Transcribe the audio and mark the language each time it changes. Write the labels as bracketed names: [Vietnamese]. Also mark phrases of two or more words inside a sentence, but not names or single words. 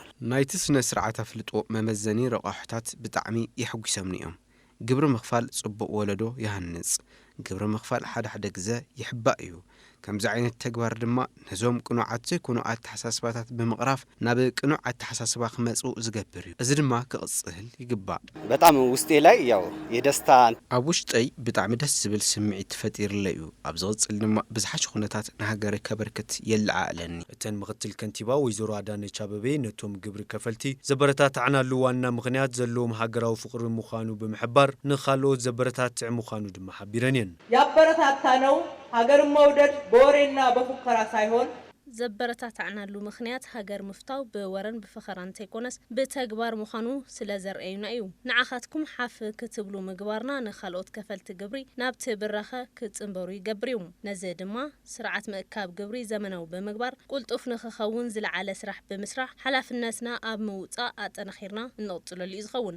[Tigrinya] ናይቲ ስነ ስርዓት አፍልጦ መመዘኒ ረቃሕታት ብጣዕሚ ይሕጉሰምኒ እዮም። ግብሪ ምኽፋል ጽቡቕ ወለዶ ይሃንጽ፣ ግብሪ ምኽፋል ሓደ ግዜ ይሕባእ እዩ። ከምዚ ዓይነት ተግባር ድማ ነዞም ቅኑዓት ዘይኮኑ ኣተሓሳስባታት ብምቕራፍ ናብ ቅኑዕ ኣተሓሳስባ ክመጽኡ ዝገብር እዩ። እዚ ድማ ክቕጽል ይግባእ። [Amharic] በጣም ውስጤ ላይ ያው የደስታ [Tigrinya] ኣብ ውሽጠይ ብጣዕሚ ደስ ዝብል ስምዒት ፈጢሩለይ እዩ። ኣብ ዝቕጽል ድማ ብዝሓሽ ኩነታት ንሃገረይ ከበርክት የለዓዕለኒ። እተን ምክትል ከንቲባ ወይዘሮ አዳነች አበቤ ነቶም ግብሪ ከፈልቲ ዘበረታትዕናሉ ዋና ምክንያት ዘለዎም ሃገራዊ ፍቅሪ ምዃኑ ብምሕባር ንኻልኦት ዘበረታትዕ ምዃኑ ድማ ሓቢረን እየን። [Amharic] ያበረታታነው ሀገር መውደድ በወሬና በፉከራ ሳይሆን [Tigrinya] ዘበረታትዕናሉ ምክንያት ሃገር ምፍታው በወረን በፈኸራን ተይኮነስ በተግባር ምዃኑ ስለዘርአዩና እዩ። ንዓኻትኩም ሓፍ ክትብሉ ምግባርና ንኻልኦት ከፈልቲ ግብሪ ናብቲ ብራኸ ክጽንበሩ ይገብር እዩ። ነዚ ድማ ስርዓት ምእካብ ግብሪ ዘመናዊ ብምግባር ቁልጡፍ ንኽኸውን ዝለዓለ ስራሕ ብምስራሕ ሓላፍነትና ኣብ ምውፃእ ኣጠናኺርና እንቕጽለሉ እዩ ዝኸውን።